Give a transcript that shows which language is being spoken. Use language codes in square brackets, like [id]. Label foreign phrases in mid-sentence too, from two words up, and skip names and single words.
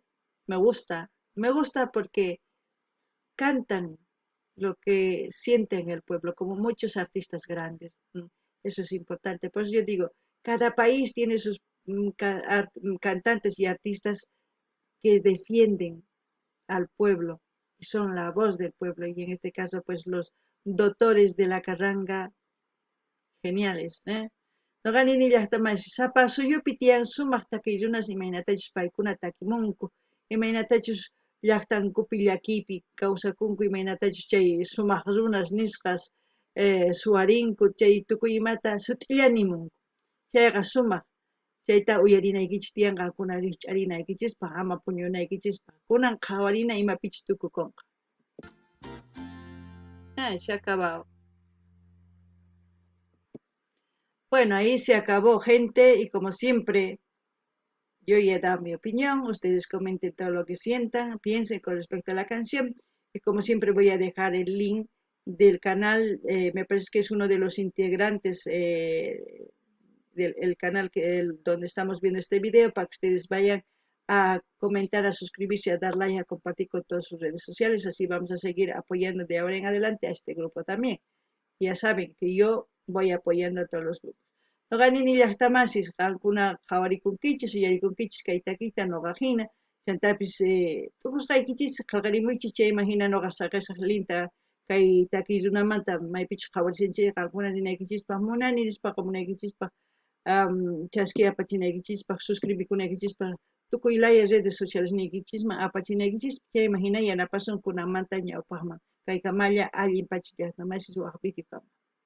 [es] Me gusta porque cantan lo que sienten el pueblo, como muchos artistas grandes. Eso es importante. Por eso yo digo, cada país tiene sus cantantes y artistas que defienden al pueblo, y son la voz del pueblo, y en este caso pues los doctores de la carranga, geniales, [qu] Noqanini llaqtamanshi sapa suyupi tiyan sumaq takiyrunas imaynatachus paykuna takimunku, imaynatachus llaqtankupi llakipi kawsakunku, imaynatachus chay sumaq runas nisqas suwarinku, chay tukuy imata sut'illanimunku. Chayqa sumaq. Chayta uyarinaykichis tiyan qankuna rikch'arinaykichispaq, ama puñunaykichispaq. Kunan qhawarina imapichus tukukunqa. [es] Se ha acabado. Bueno, ahí se acabó, gente, y como siempre, yo ya he dado mi opinión, ustedes comenten todo lo que sientan, piensen con respecto a la canción, y como siempre voy a dejar el link del canal, me parece que es uno de los integrantes del canal donde estamos viendo este video, para que ustedes vayan a comentar, a suscribirse, a dar like, a compartir con todas sus redes sociales, así vamos a seguir apoyando de ahora en adelante a este grupo también. Ya saben que yo voy apoyando a todos los grupos. [qu] Noqanini llaqtamasis qamkuna qhawarikunkichis uyarikunkichis kay takiyta noqajina chantapis tukusqaykichis qillqarimuychis chayman hina noqa saqisaq linta kay takiy runamanta maypichus qhawarisinchis qamkuna rinaykichispaq munani nispaqa munaykichispaq chasqi apachinaykichispaq suscribikunaykichispa tukuy laya [es] redes sociales [qu] niykichisman apachinaykichis chayman hina yanapasun kunamanta ñawpaqman kay kamalla allin pachis llaqtamasis waqpiki kama.